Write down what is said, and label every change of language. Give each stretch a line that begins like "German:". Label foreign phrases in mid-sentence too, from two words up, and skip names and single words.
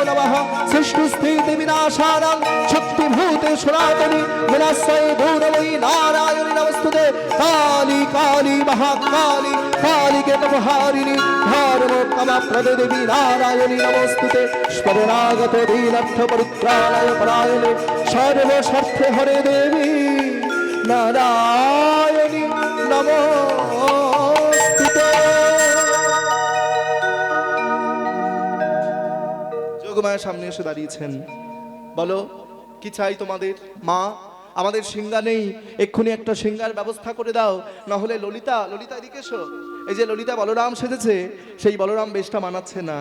Sanskrit: नमः सृष्टिस्थितिविनाशानां शक्तिभूते सनातनी विनाशाय दूरमयी नारायणी नमस्तुते काली काली महाकाली कालिके तपहारिणी धर्मोत्तमप्रदे देवी नारायणी नमस्तुते स्मरणागत दीनर्थ परित्राणाय परायणे सर्वस्वार्थे हरे देवी नारायणी नमोस्तुते।
Bangla: যোগমায়া সামনে এসে দাঁড়িয়েছেন। বলো কি চাই তোমাদের? মা আমাদের সিংহা নেই, এক্ষুনি একটা সিংহার ব্যবস্থা করে দাও, না হলে ললিতা ললিতা এদিকে এসো। এই যে ললিতা বলরাম সেজেছে, সেই বলরাম বেশটা মানাচ্ছে না।